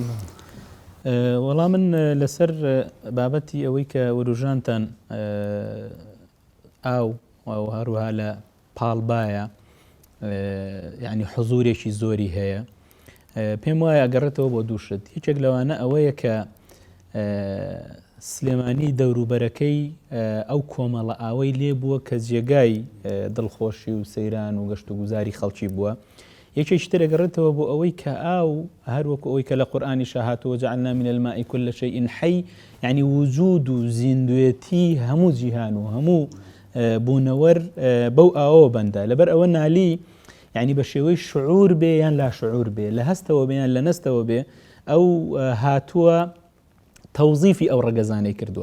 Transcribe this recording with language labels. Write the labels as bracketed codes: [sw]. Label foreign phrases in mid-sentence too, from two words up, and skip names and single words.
[ckb] وەڵام من لەسەر بابەتی ئەوەی کە وروژانتان ئاو هەروها لە پاڵبایە یعنی حزورێکی زۆری هەیە پێم وایە ئەگەڕێتەوە بۆ دووشت هیچێک لەوانە ئەوەیە کە سلێمانی دەوروبەرەکەی ئەو کۆمەڵە ئاوەی لێ بووە کە جێگای دڵخۆشی و سەیران و گەشت و گوزاری خەڵکی بووە یەکێکی تر ئەگەڕێتەوە بۆ ئەوەی کە ئاو هەروەکو ئەوەی کە لە قورئانی شاهاتەوە [ar] جعلنا من الماء كل شيء حي [ckb] يعني وجود و زیندوێتی هەموو جیهان و هەموو بوونەوەر بەو ئاوە بەندە لەبەر ئەوە نالی یعنی بە شێوەی شعور بێ یان لا شعور بێ لە هەستەوە بێ یان لە نەستەوە بێ ئەو هاتووە تەوزیفی ئەو ڕەگەزانەی کردووە.